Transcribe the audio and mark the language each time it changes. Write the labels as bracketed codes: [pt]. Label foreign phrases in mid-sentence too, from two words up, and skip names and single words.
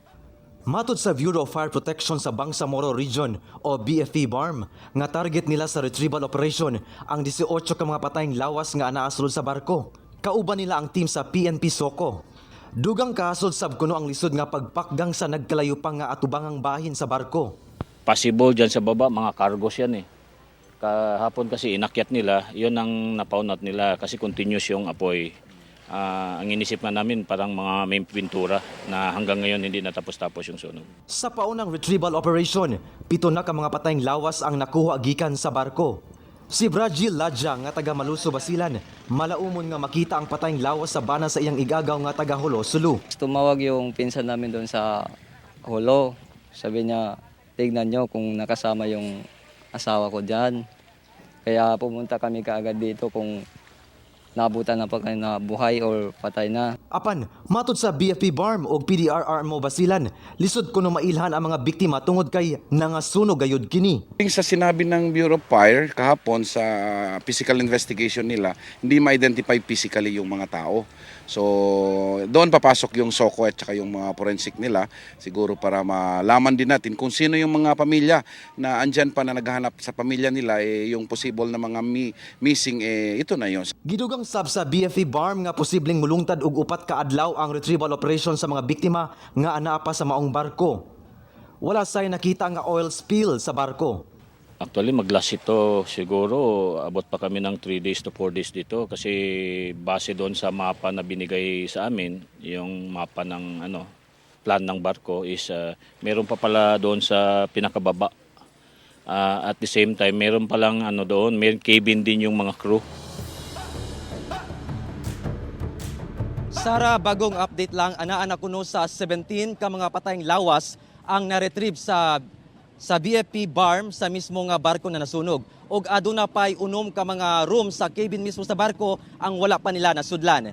[ceb] Matod sa Bureau of Fire Protection sa Bangsamoro Region o BFP BARM, nga target nila sa [en] retrieval operation [ceb] ang 18 ka mga patayng lawas nga anaasulod sa barko. Kauban nila ang team sa PNP Soko. Dugang kahasol sab kuno ang lisod nga pagpakgang sa nagkalayo pa nga atubangang bahin sa barko. [tl] Possible dyan sa baba, mga cargos yan eh. Kahapon kasi inakyat nila, yun ang napaunat nila kasi continuous yung apoy. Ang inisip nga namin parang mga may pintura na hanggang ngayon hindi natapos-tapos yung sunog. [ceb] Sa paunang [en] retrieval operation, [ceb] 7 na ka mga patayng lawas ang nakuha gikan sa barko. Si Brajil Ladja nga taga Maluso, Basilan, malaumon nga makita ang patayng lawas sa bana sa iyang igagaw nga taga Holo, Sulu. [tl] Tumawag yung pinsan namin doon sa Holo. Sabi niya, tignan nyo kung nakasama yung asawa ko dyan. Kaya pumunta kami kaagad dito kung nabutan na pa kayo na buhay or patay na. [ceb] Apan, matod sa BFP BARM o PDRRMO Basilan, lisod kuno mailhan ang mga biktima tungod kay nangasunog gayud kini. [tl] Sa sinabi ng Bureau of Fire kahapon sa [en] physical investigation [tl] nila, hindi ma-identify physically yung mga tao. So, doon papasok yung SOCO at saka yung mga forensic nila, siguro para malaman din natin kung sino yung mga pamilya na andyan pa na naghahanap sa pamilya nila, yung possible na mga missing, ito na yun. [ceb] Gidugang sab sa BFP BARM nga posibleng mulungtad og upat ka adlaw ang [en] retrieval operation [ceb] sa mga biktima nga anaa pa sa maong barko. Wala say nakita nga [en] oil spill [ceb] sa barko. [tl] Actually mag-last ito siguro abot pa kami ng [en] 3 days to 4 days [tl] dito kasi base doon sa mapa na binigay sa amin, yung mapa ng plan ng barko is meron pa pala doon sa pinakababa. [en] At the same time [tl] meron pa lang doon, may cabin din yung mga crew. [ceb] Sara, bagong update lang, anaan kuno sa 17 ka mga patayng lawas ang na-retrieve sa BFP BARM sa mismo nga barko na nasunog. Og aduna pay unom ka mga room sa cabin mismo sa barko ang wala pa nila nasudlan.